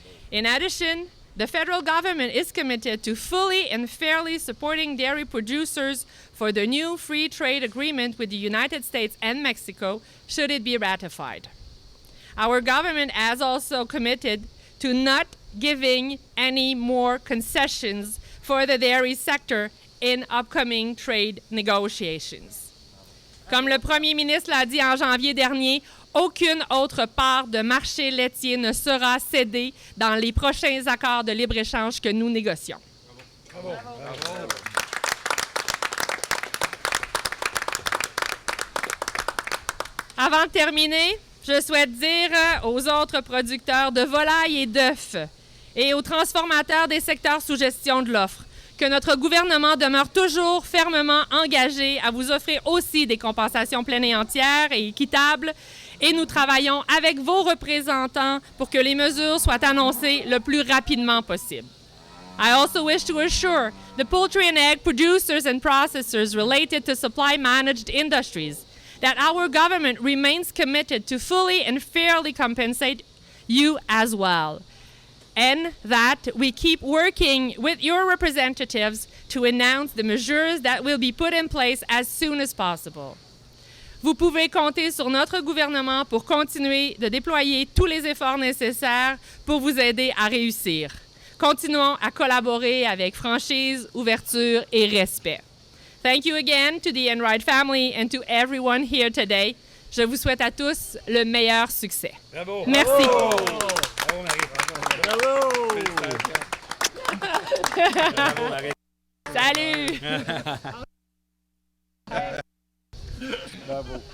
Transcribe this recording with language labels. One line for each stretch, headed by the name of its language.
English: In addition, the federal government is committed to fully and fairly supporting dairy producers for the new free trade agreement with the United States and Mexico, should it be ratified. Our government has also committed to not giving any more concessions for the dairy sector in upcoming trade negotiations.
French: Comme le premier ministre l'a dit en janvier dernier, aucune autre part de marché laitier ne sera cédée dans les prochains accords de libre-échange que nous négocions. Bravo. Bravo. Avant de terminer, je souhaite dire aux autres producteurs de volailles et d'œufs et aux transformateurs des secteurs sous gestion de l'offre que notre gouvernement demeure toujours fermement engagé à vous offrir aussi des compensations pleines et entières et équitables, et nous travaillons avec vos représentants pour que les mesures soient annoncées le plus rapidement possible.
English: I also wish to assure the poultry and egg producers and processors related to supply-managed industries that our government remains committed to fully and fairly compensate you as well, and that we keep working with your representatives to announce the measures that will be put in place as soon as possible.
French: Vous pouvez compter sur notre gouvernement pour continuer de déployer tous les efforts nécessaires pour vous aider à réussir. Continuons à collaborer avec franchise, ouverture et respect.
English: Thank you again to the Enright family and to everyone here today.
French: Je vous souhaite à tous le meilleur succès. Bravo. Merci. Bravo, Bravo Marie. Bravo. Bravo Marie. Salut. Bravo.